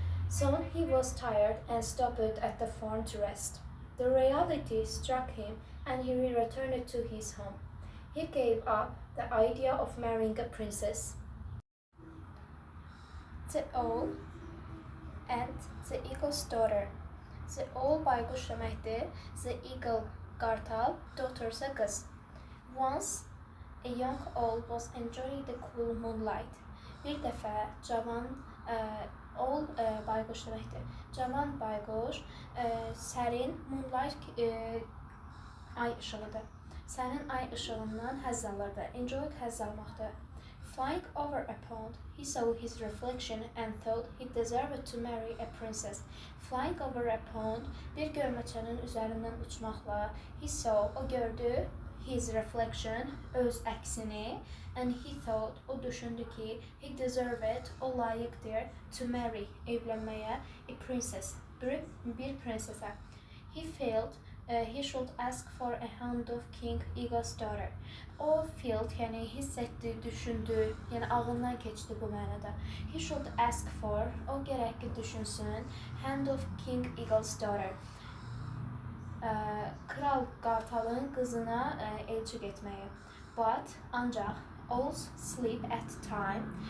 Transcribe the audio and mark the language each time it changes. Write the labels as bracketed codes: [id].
[en] Soon he was tired and stopped at the farm to rest. The reality struck him and he returned to his home. He gave up the idea of marrying a princess. The Owl and the Eagle's Daughter. [az] The Owl bayquş deməkdir. The Eagle qartal, daughter-sa qız. [en] Once a young owl was enjoying the cool moonlight. [az] Bir dəfə cavan owl bayquş deməkdir. Cavan bayquş sərin moonlight ay işığıdır. Sərin ay işığından həzz alırdı. Enjoy həzz almaqdır. [en] Flying over a pond, he saw his reflection and thought he deserved to marry a princess. Flying over a pond, [az] bir gölməçənin üzərindən uçmaqla, [en] he saw, [az] o gördü, [en] his reflection, [az] öz əksini, [en] and he thought, [az] o düşündü ki, [en] he deserved, [az] o layiqdir, [en] to marry, [az] evlənməyə, [en] a princess, [az] bir prinsessə. [en] He felt he should ask for a hand of King Eagle's daughter. [az] O felt, yəni hiss etdi, düşündü, yəni ağlından keçdi bu mənada. [en] He should ask for, [az] o gərək ki düşünsün, [en] hand of King Eagle's daughter. [az] Kral qartalın qızına elçi getməyi. [en] But, [az] ancaq, [en] owls sleep at time.